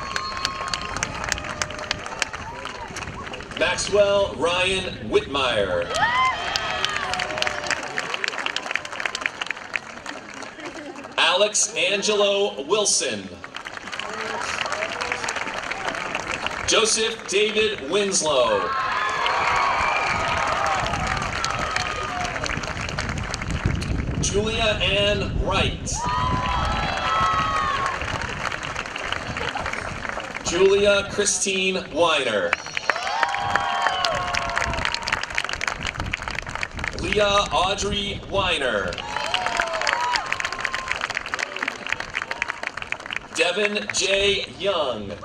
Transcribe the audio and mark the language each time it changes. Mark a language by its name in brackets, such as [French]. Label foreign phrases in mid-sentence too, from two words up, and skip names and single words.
[English] Maxwell Ryan Whitmire. Alex Angelo Wilson. Joseph David Winslow. Julia Ann Wright. Julia Christine Weiner. Leah Audrey Weiner. Devin J. Young.